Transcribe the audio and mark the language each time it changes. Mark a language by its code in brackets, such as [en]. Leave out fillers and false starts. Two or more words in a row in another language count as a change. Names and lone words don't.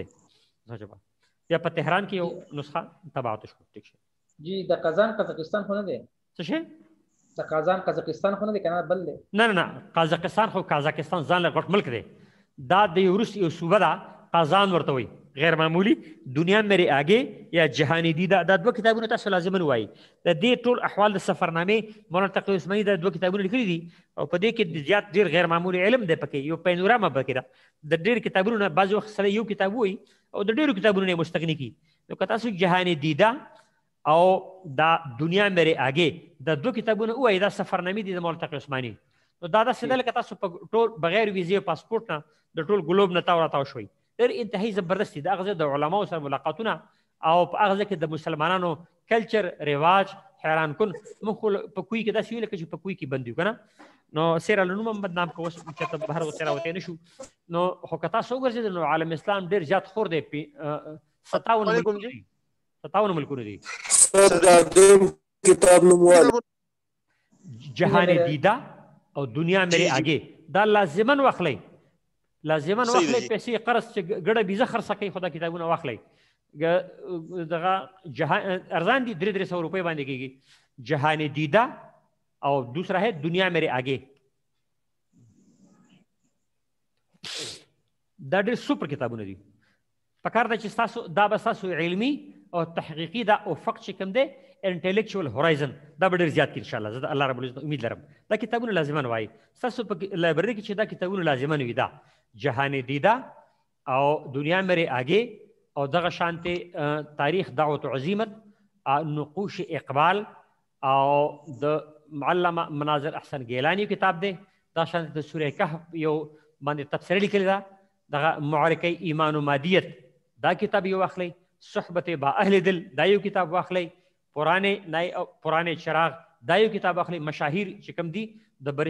[ps] یا په تهران کې یو نسخه طبعات شو. ٹھیک جی د قازان قزاقستان خو نه دی څه شي د قازان قزاقستان خو نه دی کنه بل دی نه قزاقستان خو قزاقستان ځان له غټ ملک دی دا د روس یو صوبه ده قازان ورته وي غیر معمولی دنیا میرے آگے یا جہانی دیدہ دا دو کتابونه تاسو لازم وایي. د دې ټول احوال د سفرنامې مولانا تقی عثماني دا دو کتابونه لیکلي دي او په دې کې زیات ډیر غیر معمولی علم دی پکې یو پینوراما پکې ده د ډیر کتابونو نه بعض وخت سره یو کتاب وایي او د ډیرو کتابونو نه مستغنی کی. نو که تاسو جهانی دیدہ او دا دنیا میرے آگے دا دو کتابونه وایي دا سفرنامې دي د مولانا تقی عثماني. نو دا داسې ده لکه تاسو په ټول بغیر ویزې او پاسپورټ نه د ټول ګلوب نه تاو راتاو شوي. ډېر انتهایی زبردست دي. د هغه ځای د علماو سره ملاقاتونه او په هغه ځای کې د مسلمانانو کلچر رواج حیران کن. موږ خو په کوی کې داسې ویل لکه چې په کوی کې بند یو که نه نو سیره له نوم هم بدنام که اوس چېرته بهر ورته راوتی نه شو. نو خو که تاسو وګرځېدل نو عالم اسلام ډېر زیات خور دی 57 ملکونه دي. کتاب نوموالی جهان دیده او دنیا میرے آگے دا لازمن واخلئ لازمن واخلئ پیسې قرض چې ګډه بیزه خرڅه کوي خو دا کتابونه واخلئ دغه ارزان دي 300 روپۍ باندې کېږي جهان دیده او [ur] دوسرا ہے [ps] دنیا میرے آگے دا ډېر سوپر کتابونه دي پکار ده چې تاسو دا به تاسو علمي او تحقیقي دا افق چې کوم دی [en] intellectual horizon [ps] دا به ډېر زیات کړي انشاءالله زه د الله رب العزت امید لرم دا کتابونه لازمان وایي ستاسو په لایبرري کې چې دا کتابونه لازمان وي دا جهان دیده او دنیا میرے آگے او دغه شانتې تاریخ دعوت عزیمت نقوش اقبال او د معلم مناظر احسن گیلانی کتاب دی دا شانتې د سوره کهف یو باندې تفسیر لیکلی دا دغه معرکه ایمان و مادیت دا کتاب یو واخلئ صحبت با اهل دل دا یو کتاب واخلئ پرانے چراغ دا یو کتاب واخلئ مشاهیر چې کوم دي د بری